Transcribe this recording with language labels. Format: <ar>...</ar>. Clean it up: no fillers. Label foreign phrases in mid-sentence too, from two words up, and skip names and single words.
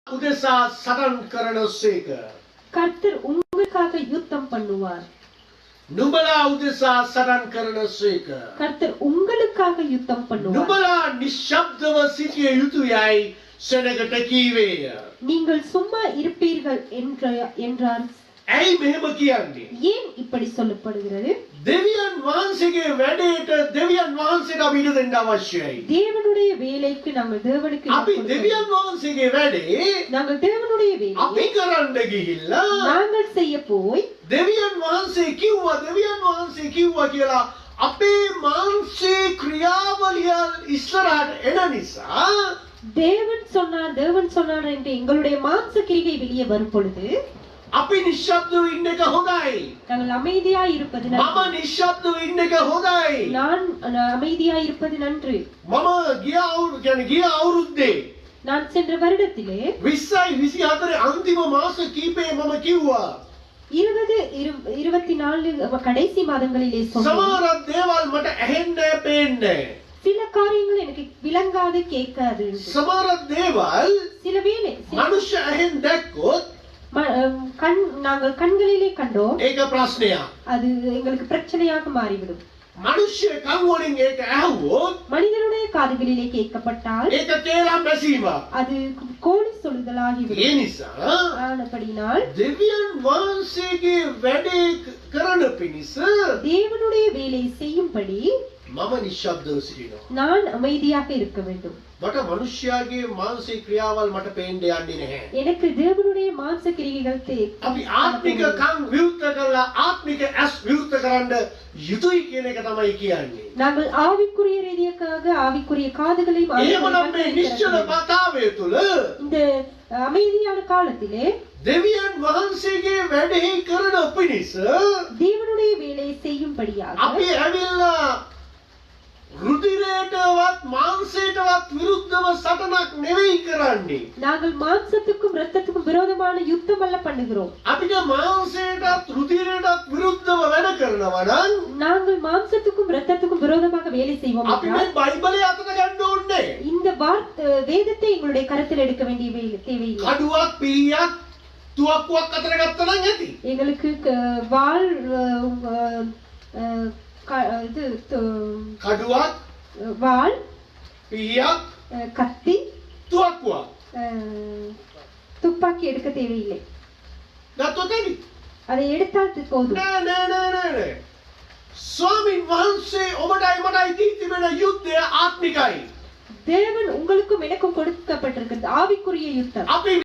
<si>උදෙසා සටන් කරන සේක.</si> <ta>கர்த்தர் உங்களுக்காக யுத்தம் பண்ணுவார்.</ta> <si>නුඹලා උදෙසා සටන් කරන සේක.</si> <ta>கர்த்தர் உங்களுக்காக யுத்தம் பண்ணுவார்.</ta> <si>නුඹලා නිශ්ශබ්දව සිටිය යුතුයයි සෙනගට කීවේය.</si> <ta>நீங்கள் சும்மா இருப்பீர்கள் என்றார்.</ta> <si>ඇයි මෙහෙම කියන්නේ?</si> <ta>ஏன் இப்படி சொல்லப்படுகிறது?</ta> <si>දෙවියන් වහන්සේගේ වැඩේට දෙවියන් වහන්සේට අපි ඉඩ දෙන්න අවශ්‍යයි.</si> <ta>தேவனுடைய வேலைக்கு நாங்கள் தேவனுக்கு</ta> <si>අපි දෙවියන් වහන්සේගේ වැඩේ</si> <ta>நாங்கள் தேவனுடைய வேலையை</ta> <si>අපි කරන්න ගිහිල්ලා</si> <ta>நாங்கள் செய்ய போய்</ta> <si>දෙවියන් වහන්සේ කිව්වා කියලා අපේ මානසික ක්‍රියාවලිය ඉස්සරහට එන නිසා</si> <ta>தேவன் சொன்னார் என்று எங்களுடைய மாம்ச கிரியை வெளியே வரும் பொழுது</ta> <si>අපි නිශ්ශබ්දව ඉන්න එක හොඳයි.</si> <ta>நாங்கள் அமைதியாய் இருப்பது</ta> <si>මම</si> <ta>நன்று.</ta> <si>නිශ්ශබ්දව ඉන්න එක හොඳයි.</si> <ta>நான் அமைதியாய் இருப்பது நன்று.</ta> <si>මම ගිය අවුරුද්දේ</si> <ta>நான் சென்ற வருடத்திலே</ta> <si>2024 අන්තිම මාස කීපේ මම කිව්වා</si> <ta>24 கடைசி மாதங்களிலே சொன்னேன்.</ta> <si>සමහර දේවල් මට ඇහෙන්නේ පේන්නේ.</si> <ta>சில காரியங்கள் எனக்கு விளங்காது கேட்காது.</ta> <si>සමහර දේවල්</si> <ta>சில வேளை</ta> <si>මනුෂ්‍ය ඇහෙන් දැක්කොත්</si> <ta>நாங்கள் கண்களிலே கண்டோம்.</ta> <si>ඒක ප්‍රශ්නයක්.</si> <ta>அது எங்களுக்கு பிரச்சனையாக மாறிவிடும்.</ta> <si>මනුෂ්‍ය කන් වලින් ඒක ඇහුවොත්</si> <ta>மனிதனுடைய காதுகளிலே கேட்கப்பட்டால்</ta> <si>ඒක කේලම් බැසීමක්.</si> <ta>அது கோழி</ta> <si>ඒ</si> <ta>சொல்லுதலாகிவிடும்.</ta> <si>නිසා</si> <ta>ஆனபடினால்</ta> <si>දෙවියන් වහන්සේගේ වැඩේ කරන පිණිස</si> <ta>தேவனுடைய வேலை செய்யும்படி</ta> <si>මම නිශ්ශබ්දව සිටිනවා.</si> <ta>நான் அமைதியாக இருக்க வேண்டும்.</ta> <si>මට මනුෂ්‍යයාගේ මානසික ක්‍රියාවල් මට පේන්න යන්නේ නැහැ.</si> <ta>எனக்கு தேவனுடைய மாம்ச கிரியைகள்</ta> <si>අපි ආත්මික කන් විවෘත කරලා ආත්මික ඇස් විවෘත කරන්න යුතුයි කියන එක තමයි කියන්නේ.</si> <ta>நாங்கள் ஆவிக்குரிய ரீதியாக ஆவிக்குரிய காதுகளையும்</ta> <si>එහෙමනම් මේ නිශ්චල කතාවේ තුල</si> <ta>இந்த அமைதியான காலத்திலே</ta> <si>දෙවියන් වහන්සේගේ වැඩේ කරන පිණිස</si> <ta>தேவனுடைய வேலையை செய்யும்படியாக</ta> <si>අපි ඇවිල්ලා රුධිරයටවත් මාංශයටවත් විරුද්ධව සටනක් නෙවෙයි කරන්නේ.</si> <ta>நாங்கள் மாம்சத்துக்கும் இரத்தத்துக்கும் விரோதமான யுத்தம் அல்ல பண்ணுகிறோம்.</ta> <si>අපිට මාංශයටත් රුධිරයටත් විරුද්ධව වැඩ කරනවා නම්</si> <ta>நாங்கள் மாம்சத்துக்கும் இரத்தத்துக்கும் விரோதமாக வேலை செய்வோம்</ta> <si>අපි</si> <ta>என்றால்</ta> <si>මේ බයිබලය අතට ගන්න ඕනේ.</si> <ta>இந்த வேதத்தை எங்களுடைய கரத்தில் எடுக்க வேண்டிய தேவையில்லை.</ta> <si>කඩුවක් පීයක් තුවක්කුවක් අතට ගත්තා නම් ඇති.</si> <ta>எங்களுக்கு வாள் இது</ta> <si>කඩුවක්</si> <ta>வாள்</ta> <si>පීයක්</si> <ta>கத்தி</ta> <si>තුවක්කුවක්</si> <ta>துப்பாக்கி எடுக்க தேவையில்லை.</ta> <si>ගත්තොත් ඇති.</si> <ta>அதை எடுத்தால் போதும்.</ta> <si>නෑ. ස්වාමීන් වහන්සේ ඔබටයි මටයි දී තිබෙන යුද්ධය ආත්මිකයි.</si> <ta>தேவன் உங்களுக்கும் எனக்கும் கொடுக்கப்பட்டிருக்கிறது ஆவிக்குரிய யுத்தம்.</ta> <si>අපි</si>